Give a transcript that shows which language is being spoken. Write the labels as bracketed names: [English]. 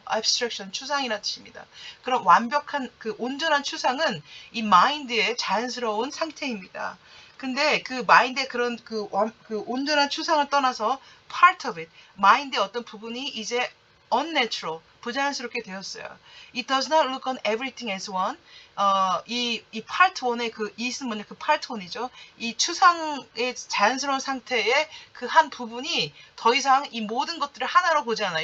[Korean] abstraction, 추상이라는 뜻입니다. 그럼 완벽한 그 온전한 추상은 이 마인드의 자연스러운 상태입니다. 근데 그 마인드의 그런 그 온전한 추상을 떠나서 [English] part of it, [Korean] 마인드의 어떤 부분이 이제 unnatural, 부자연스럽게 되었어요. [English] It does not look on everything as one. [Korean] 이 part 1의 그 it은 뭐냐, 그 part 1이죠. 이 추상의 자연스러운 상태의 그 한 부분이 더 이상 이 모든 것들을 하나로 보지 않아요.